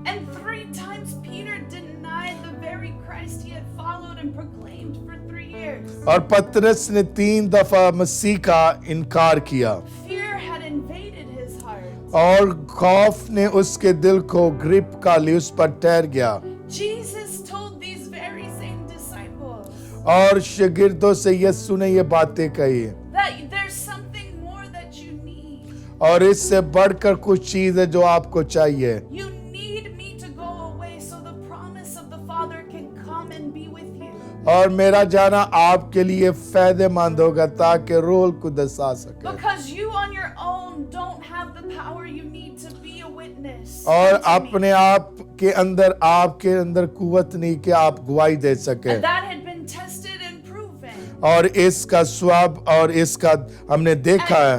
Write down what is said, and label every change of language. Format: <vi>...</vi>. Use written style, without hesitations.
<en>And 3 times Peter denied the very Christ he had followed and proclaimed for 3 years.</en> <hi>और पतरस ने 3 दफा मसीह का इनकार किया</hi> <en>Fear had invaded his heart.</en> <hi>और खौफ ने उसके दिल को ग्रिप का लिए उस पर ठहर गया.</hi> <en>Jesus told these very same disciples</en> <hi>और शागिर्दों से यीशु ने ये बातें कही</hi> <en>that there's something more that you need.</en> <hi>और इससे बढ़कर कुछ चीज है जो आपको चाहिए.</hi> <en>You need me to go away so the promise of the Father can come and be with you.</en> <hi>और मेरा जाना आपके लिए फायदेमंद होगा ताकि रूह कुदस आ सके.</hi> <en>Because you on your own don't have the power you need to be a witness.</en> <hi>और</hi> <en>unto me.</en> <hi>अपने आप के अंदर आपके अंदर कुव्वत नहीं कि आप गवाही दे सके.</hi> <en>And that had been tested and proven.</en> <hi>और इसका स्वाब और इसका हमने देखा है.</hi>